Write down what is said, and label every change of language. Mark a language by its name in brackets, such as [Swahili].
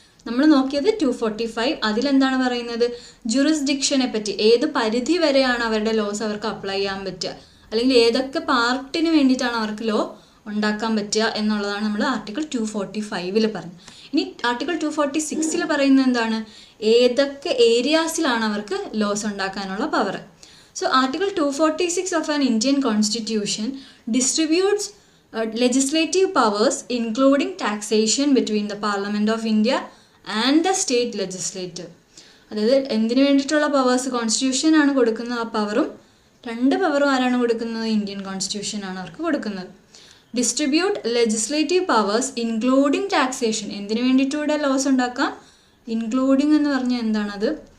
[Malayalam] നമ്മൾ നോക്കിയത് 245. അതിലെന്താണ് പറയുന്നത്? ജുറിസ്ഡിക്ഷനെ പറ്റി, ഏത് പരിധി വരെയാണ് അവരുടെ ലോസ് അവർക്ക് അപ്ലൈ ചെയ്യാൻ പറ്റുക, അല്ലെങ്കിൽ ഏതൊക്കെ പാർട്ടിന് വേണ്ടിയിട്ടാണ് അവർക്ക് ലോ ഉണ്ടാക്കാൻ പറ്റുക എന്നുള്ളതാണ് നമ്മൾ ആർട്ടിക്കിൾ 245 പറഞ്ഞത്. ഇനി ആർട്ടിക്കിൾ 246 പറയുന്നത് എന്താണ്? ഏതൊക്കെ ഏരിയാസിലാണ് അവർക്ക് ലോസ് ഉണ്ടാക്കാനുള്ള power. [English] So article 246 of an Indian constitution distributes legislative powers including taxation between the Parliament of India and the state legislature. [Malayalam] അതായത് എന്തിനു വേണ്ടിയിട്ടുള്ള പവേഴ്സ്? കോൺസ്റ്റിറ്റ്യൂഷൻ ആണ് കൊടുക്കുന്ന ആ പവറും, 2 പവറും ആരാണ് കൊടുക്കുന്നത്? ഇന്ത്യൻ കോൺസ്റ്റിറ്റ്യൂഷൻ ആണ് അവർക്ക് കൊടുക്കുന്നത്. [English] Distribute legislative powers including taxation. [Malayalam] എന്തിനു വേണ്ടിയിട്ടൂടെ ലോസ് ഉണ്ടാക്കാം? ഇൻക്ലൂഡിങ് എന്ന് പറഞ്ഞാൽ എന്താണത്?